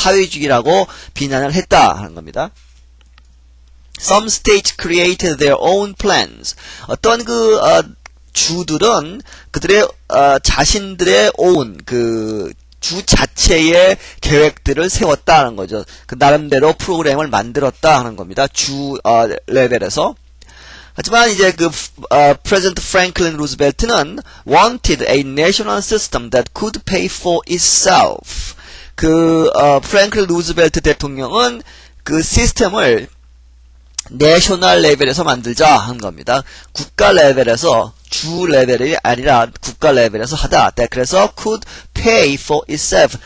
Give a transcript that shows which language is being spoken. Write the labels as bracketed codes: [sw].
[ko] 사회주의라고 비난을 했다 하는 겁니다. [en] Some states created their own plans. [ko] 어떤 주들은 그들의 자신들의 own, 주 자체의 계획들을 세웠다는 거죠. 그 나름대로 프로그램을 만들었다 하는 겁니다. 주 레벨에서. 하지만 이제 [en] President Franklin Roosevelt는 wanted a national system that could pay for itself. [ko] 프랭클린 루즈벨트 대통령은 그 시스템을 내셔널 레벨에서 만들자 한 겁니다. 국가 레벨에서, 주 레벨이 아니라 국가 레벨에서 하다. 그래서 [en] could pay for itself.